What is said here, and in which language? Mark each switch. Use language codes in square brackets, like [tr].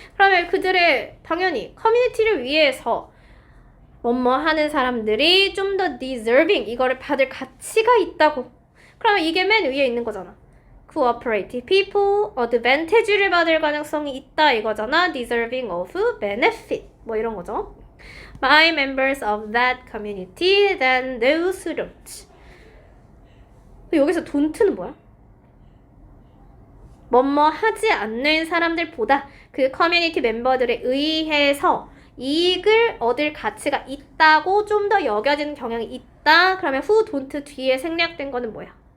[ko] 그러면 그들의 당연히 커뮤니티를 위해서 하는 사람들이 좀 더 deserving, 이거를 받을 가치가 있다고. 그러면 이게 맨 위에 있는 거잖아. cooperative people, advantage를 받을 가능성이 있다 이거잖아. [en] deserving of benefit 이런 거죠. by members of that community than those who don't. [ko] 여기서 don't는 뭐야? 하지 않는 사람들보다 그 커뮤니티 멤버들에 의해서 이익을 얻을 가치가 있다고 좀 더 여겨지는 경향이 있다. 그러면 who don't 뒤에 생략된 거는 뭐야?